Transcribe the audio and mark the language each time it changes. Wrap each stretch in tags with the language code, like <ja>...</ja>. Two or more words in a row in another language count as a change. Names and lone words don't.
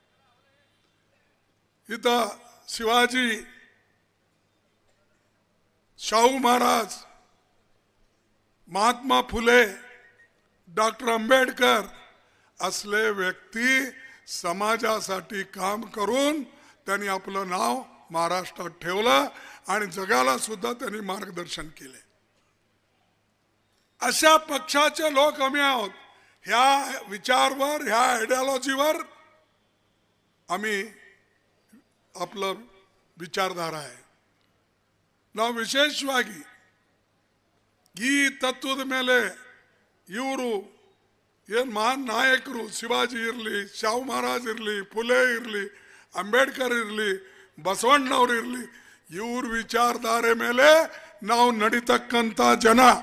<mr>इथं शिवाजी, शाहू महाराज, महात्मा फुले, डॉक्टर आंबेडकर असले व्यक्ती समाजासाठी काम करून त्यांनी आपलं नाव महाराष्ट्रात ठेवलं आणि जगाला सुद्धा त्यांनी मार्गदर्शन केले. अशा पक्षाचे लोक आम्ही आहोत. ह्या विचारवर, ह्या आयडियोलॉजीवर आम्ही आपलं ವಿಚಾರಧಾರ है.</mr> <kn>ನಾವು ವಿಶೇಷವಾಗಿ ಈ ತತ್ವದ ಮೇಲೆ ಇವರು ಏನು ಮಹಾನ್ ನಾಯಕರು, ಶಿವಾಜಿ ಇರಲಿ, ಶಾಹು ಮಹಾರಾಜ್ ಇರಲಿ, ಫುಲೆ ಇರಲಿ, ಅಂಬೇಡ್ಕರ್ ಇರಲಿ, ಬಸವಣ್ಣವ್ರು ಇರಲಿ, ಇವ್ರ ವಿಚಾರಧಾರೆ ಮೇಲೆ ನಾವು ನಡೀತಕ್ಕಂಥ ಜನ.</kn>